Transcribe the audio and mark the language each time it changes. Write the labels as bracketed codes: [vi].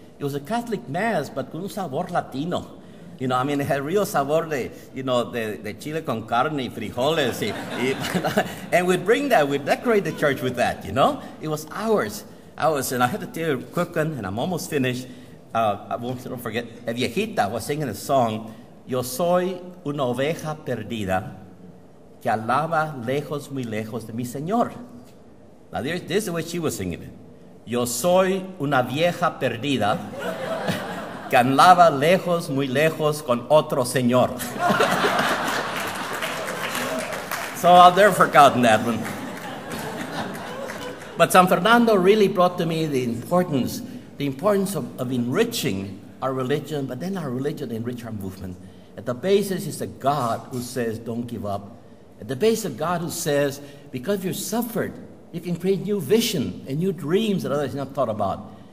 [en] It was a Catholic mass, but [es] con un sabor latino. [en] You know, I mean, it had real [es] sabor de chile con carne y frijoles. [en] And we'd bring that, we'd decorate the church with that, you know? It was ours. And I had to tell you quick one, and I'm almost finished. Don't forget, a viejita was singing a song, [es] Yo soy una oveja perdida que alaba lejos, muy lejos de mi Señor. [en] Now, this is the way she was singing it. [es] Yo soy una vieja perdida que andaba lejos, muy lejos con otro Señor. [en] So I'll never forgotten that one. But San Fernando really brought to me the importance of enriching our religion, but then our religion enrich our movement. At the basis is a God who says, don't give up. At the base of God who says, because you've suffered, you can create new vision and new dreams that others have not thought about.